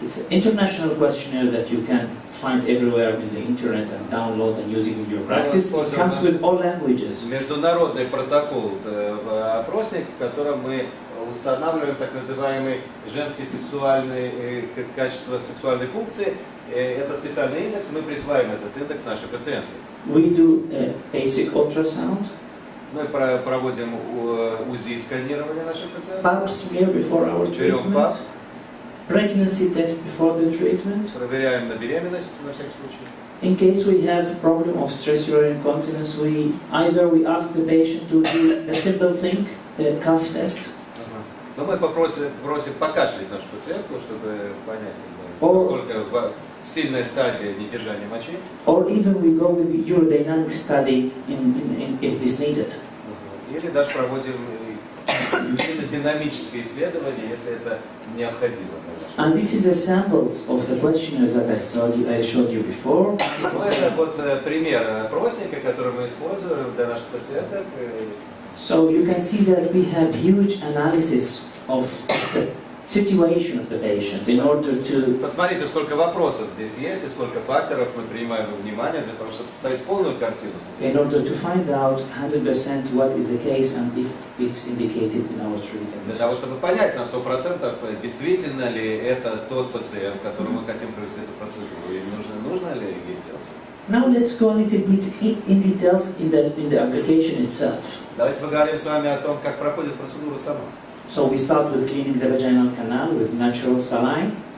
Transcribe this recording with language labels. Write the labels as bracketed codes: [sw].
[en] It's an international questionnaire that you can find everywhere in the internet and download and using in your practice. It comes with all languages. [ru] Международный протокол, опросник, в котором мы устанавливаем так называемый женский сексуальный качество сексуальной функции. Это специальный индекс, мы присваиваем этот индекс нашей пациентке. [en] We do a basic ultrasound. [ru] Мы проводим УЗИ сканирование наших пациентов. [en] Pap smear before our treatment. Pregnancy test before the treatment. [ru] Проверяем на беременность на всякий случай. [en] In case we have problem of stress urinary incontinence, we ask the patient to do a simple thing, a cough test. [ru] Но мы просим покашлять нашу пациентку, чтобы понять, насколько сильная стадия недержания мочи. [en] Or even we go with urodynamic study if this needed. [ru] Или даже проводим динамическое исследование, если это необходимо. [en] And this is the samples of the questionnaires that I showed you before. [ru] Это вот пример опросника, который мы используем для наших пациентов. [en] So you can see that we have huge analysis of the situation of the patient in order to... [ru] Посмотрите, сколько вопросов здесь есть и сколько факторов мы принимаем во внимание для того, чтобы составить полную картину. [en] In order to find out 100% what is the case and if it's indicated in our treatment. [ru] Для того, чтобы понять на 100%, действительно ли это тот пациент, которому мы хотим провести эту процедуру, и нужно ли ей делать. [en] Now let's go a little bit in details in the application itself. [ru] Давайте поговорим с вами о том, как проходит процедура сама. [en] So we start with cleaning the vaginal canal with natural saline.